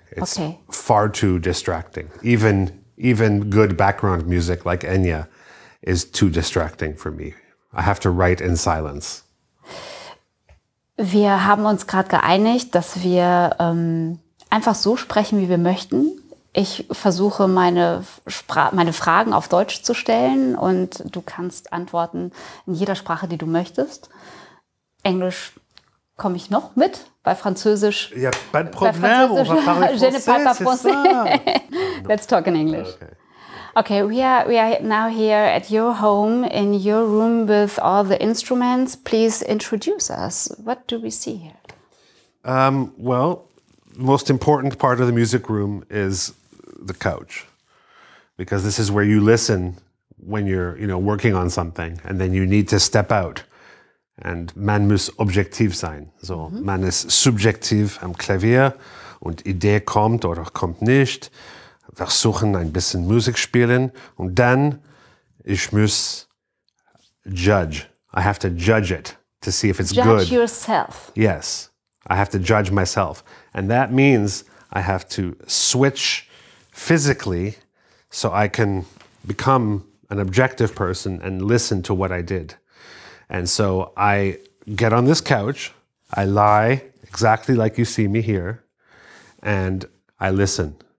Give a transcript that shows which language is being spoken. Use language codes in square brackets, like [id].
[en] It's far too distracting. Even good background music like Enya is too distracting for me. I have to write in silence. [de] Wir haben uns gerade geeinigt, dass wir einfach so sprechen, wie wir möchten. Ich versuche, meine Fragen auf Deutsch zu stellen und du kannst antworten in jeder Sprache, die du möchtest. Englisch komme ich noch mit, bei Französisch. [fr] Ja, pas de problème, on va parler Je ne parle pas français, c'est français. ça. [en] Let's talk in English. Okay. Okay, we are now here at your home, in your room with all the instruments. Please introduce us. What do we see here? Well, the most important part of the music room is the couch, because this is where you listen when you're, working on something, and then you need to step out. [de] And man muss objektiv sein. So, man ist subjektiv am Klavier und Idee kommt oder kommt nicht. Versuchen ein bisschen Musik spielen und dann ich muss judge. [en] I have to judge it to see if it's good. Judge yourself. Yes, I have to judge myself, and that means I have to switch physically so I can become an objective person and listen to what I did. And so I get on this couch, I lie exactly like you see me here, and I listen.